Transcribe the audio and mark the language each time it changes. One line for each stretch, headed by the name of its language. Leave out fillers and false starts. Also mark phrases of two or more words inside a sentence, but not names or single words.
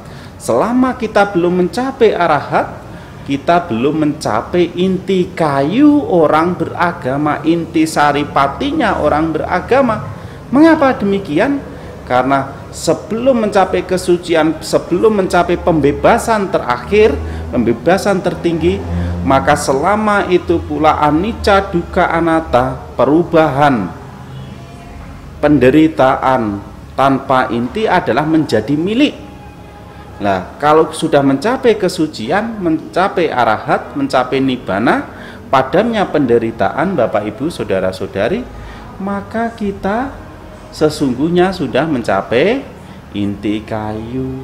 Indonesian: Selama kita belum mencapai arahat, kita belum mencapai inti kayu orang beragama, inti saripatinya orang beragama. Mengapa demikian? Karena sebelum mencapai kesucian, sebelum mencapai pembebasan terakhir, pembebasan tertinggi, maka selama itu pula
Pali: anicca, dukkha, anatta,
Indonesian: perubahan, penderitaan tanpa inti adalah menjadi milik. Nah, kalau sudah mencapai kesucian, mencapai arahat, mencapai nibbana, padamnya penderitaan, Bapak Ibu, saudara-saudari, maka kita sesungguhnya sudah mencapai inti kayu.